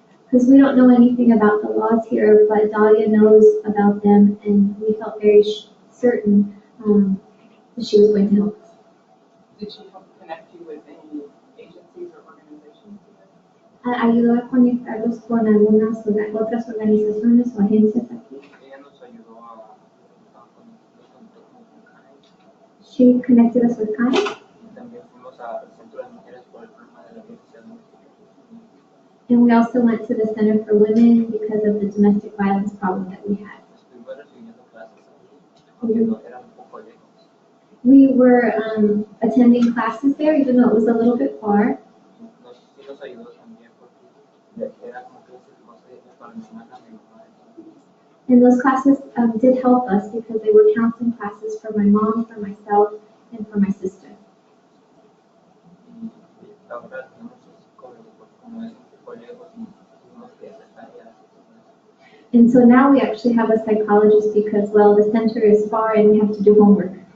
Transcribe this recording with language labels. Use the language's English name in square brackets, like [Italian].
[English] because we don't know anything about the laws here, but Dahlia knows about them, and we felt very certain that she was going to help us. Did she help connect you with any agencies or organizations? [Spanish] Ayudó a conectarlos con algunas otras organizaciones o agencias aquí. Ella nos ayudó a conectar con CAE [English] She connected us with Kai. [Spanish] y también fuimos al Centro de Mujeres por el problema de la violencia doméstica. [English] And we also went to the Center for Women because of the domestic violence problem that we had. [Spanish] Estuvimos recibiendo clases aquí, aunque no eran un poco lejos. [English] We were attending classes there, even though it was a little bit far. [Spanish] Sí nos ayudó también porque era como clases más para enseñar a mi mamá. [English] And those classes did help us because they were counseling classes for my mom, for myself, and for my sister. [Spanish] Y ahora tenemos un psicólogo porque como es un poco lejos y tuvimos que hacer tareas. [English] And so now we actually have a psychologist because, well, the center is far and we have to do homework.